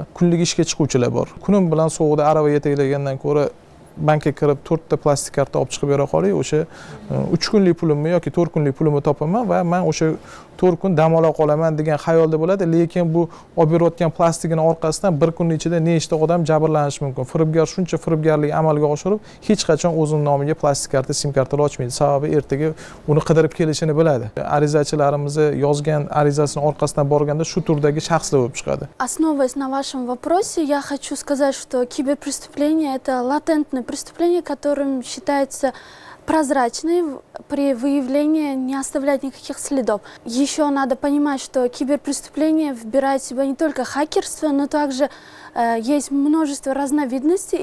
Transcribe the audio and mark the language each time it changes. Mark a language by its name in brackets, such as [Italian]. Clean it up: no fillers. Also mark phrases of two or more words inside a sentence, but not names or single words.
[Uzbek] Kunlik ishga chiquvchilar bor. Kunim bilan sovuqda arava yetaklagandan ko'ra bankka kirib 4 ta plastik karta olib chiqib bera qoling, o'sha 3 kunlik pulimni yoki 4 kunlik pulimni topaman va men o'sha 4 kun dam ola qolaman degan xayolda bo'ladi, lekin bu olib berayotgan plastigini orqasidan bir kunning ichida nechta odam jabrlanishi mumkin. Firibgar shuncha firibgarlik amalga oshirib, hech qachon o'zining nomiga plastik karta, SIM kartalar ochmaydi. Sababi ertaga uni qidirib kelishini biladi. Arizachilarimiz yozgan arizasini orqasidan borganda shu turdagi shaxslar bo'lib chiqadi. [Russian] Основываясь на вашем вопросе, я хочу сказать, что киберпреступление – это латентное преступление, которым считается прозрачной, при выявлении не оставлять никаких следов. Еще надо понимать, что киберпреступление вбирает в себя не только хакерство, но также есть множество разновидностей.